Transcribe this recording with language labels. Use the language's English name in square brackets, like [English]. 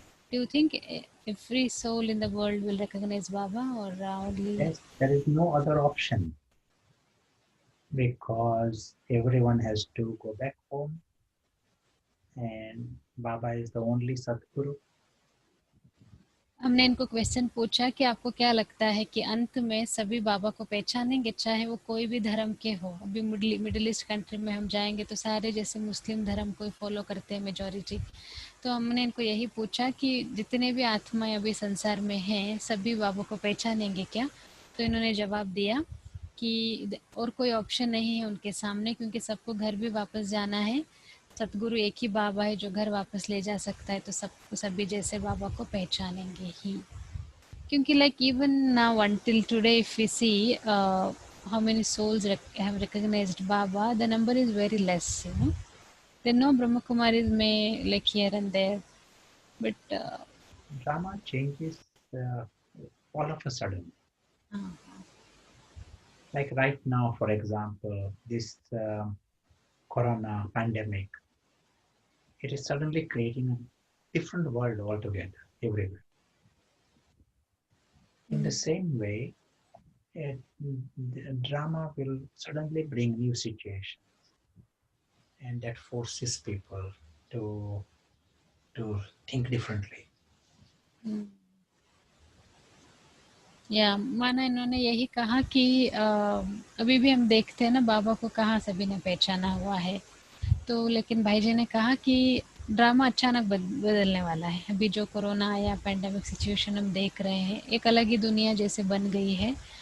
[English] Do you think every soul in the world will recognize Baba, or only? Yes, there is no other option, because everyone has to go back home and Baba is the only Sadguru. [Hindi] हमने इनको question पूछा कि आपको क्या लगता है कि अंत में सभी बाबा को पहचानेंगे, चाहे वो कोई भी धर्म के हो. अभी मिडिल ईस्ट कंट्री में हम जाएंगे तो सारे जैसे मुस्लिम धर्म को फॉलो करते हैं मेजॉरिटी. तो हमने इनको यही पूछा कि जितने भी आत्माएं अभी संसार में हैं, सभी बाबा को पहचानेंगे क्या? तो इन्होंने जवाब दिया कि और कोई ऑप्शन नहीं है उनके सामने, क्योंकि सबको घर भी वापस जाना है. सतगुरु एक ही बाबा है जो घर वापस ले जा सकता है, तो सबको सभी जैसे बाबा को पहचानेंगे ही. [English] क्योंकि like even now until today if we see how many souls have recognized Baba, the number is very less, There are no Brahma Kumaris may like here and there, but Drama changes all of a sudden. Like right now, for example, this corona pandemic, it is suddenly creating a different world altogether everywhere. In the same way, the drama will suddenly bring new situations, and that forces people to think differently. [Hindi] माना इन्होंने यही कहा कि अभी भी हम देखते हैं ना बाबा को कहाँ सभी ने पहचाना हुआ है. तो लेकिन भाई जी ने कहा कि ड्रामा अचानक बदलने वाला है. अभी जो कोरोना आया, पैंडेमिक सिचुएशन हम देख रहे हैं, एक अलग ही दुनिया जैसे बन गई है.